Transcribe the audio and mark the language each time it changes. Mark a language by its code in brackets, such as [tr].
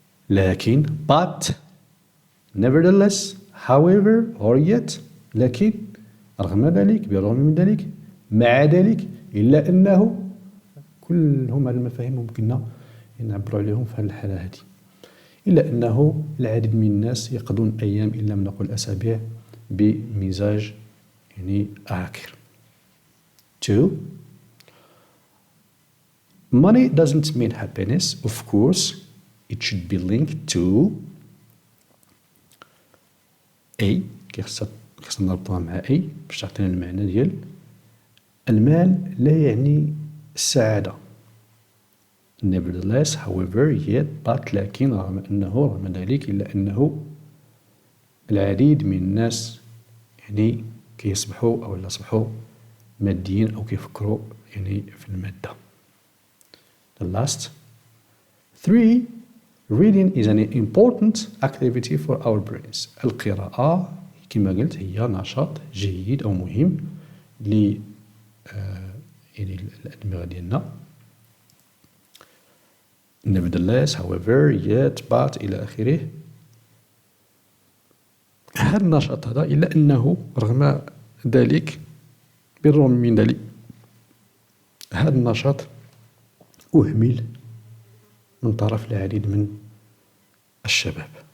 [ar] لكن [en] but nevertheless however or yet، [ar] لكن رغم ذلك، بالرغم من ذلك، مع ذلك، إلا أنه، كلهم هذه المفاهيم ممكننا نعبروا عليهم في هذه الحالة هذه. إلا أنه العديد من الناس يقضون أيام إن لم نقل أسابيع بمزاج يعني عاكر. 2. [en] Money doesn't mean happiness. Of course it should be linked to A. [ar] خاصنا نربطها مع A باش تعطينا المعنى ديال المال لا يعني السعادة. [en] nevertheless however yet but [ar] لكن رغم ذلك إلا أنه العديد من الناس يعني كيصبحوا أو لا أصبحوا ماديين أو كيفكروا يعني في المادة. [en] The last 3. Reading is an important activity for our brains. [ar] القراءة كما قلت هي نشاط جيد أو مهم ل يعني الأدمغة ديالنا. [en] nevertheless however yet but [ar] إلى آخره. هذا النشاط هذا إلا أنه رغم ذلك، بالرغم من ذلك، هذا النشاط أهمل من طرف العديد من الشباب.